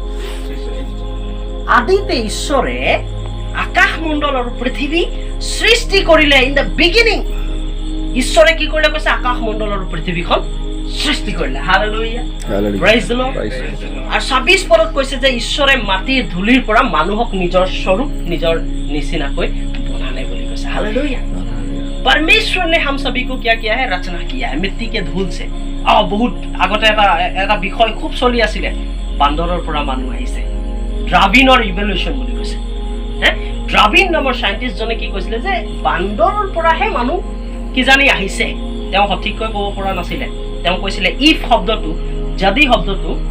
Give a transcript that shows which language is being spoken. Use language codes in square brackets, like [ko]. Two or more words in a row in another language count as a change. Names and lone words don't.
[as] আদিতে ঈশ্বৰে আকাশমণ্ডল আৰু পৃথিৱী সৃষ্টি কৰিলে [en] in the beginning [as] ঈশ্বৰে কি কৰিলে কৈছে আকাশমণ্ডল আৰু পৃথিৱীখন সৃষ্টি কৰিলে হালেলুয়া [en] praise the Lord [as] আৰু 26 পদত কৈছে যে ঈশ্বৰে মাটিৰ ধূলিৰ পৰা মানুহক নিজৰ স্বৰূপ নিজৰ নিচিনাকৈ বনালে বুলি কৈছে हालेलुया [hi] परमेश्वर ने हम सभी को क्या किया है रचना किया है मिट्टी के धूल से [as] बहुत আগতে এটা বিষয় খুব চলি আছিল বান্দৰৰ পৰা মানুহ আহিছে ডাৰ্বিনৰ ইভলিউশন বুলি কৈছে ডাৰ্বিন নামৰ সাইন্টিষ্ট জনে কি কৈছিলে যে বান্দৰৰ পৰাহে মানুহ কি জানি আহিছে তেওঁ সঠিককৈ ক'ব পৰা নাছিলে তেওঁ কৈছিলে ইফ শব্দটো যদি শব্দটো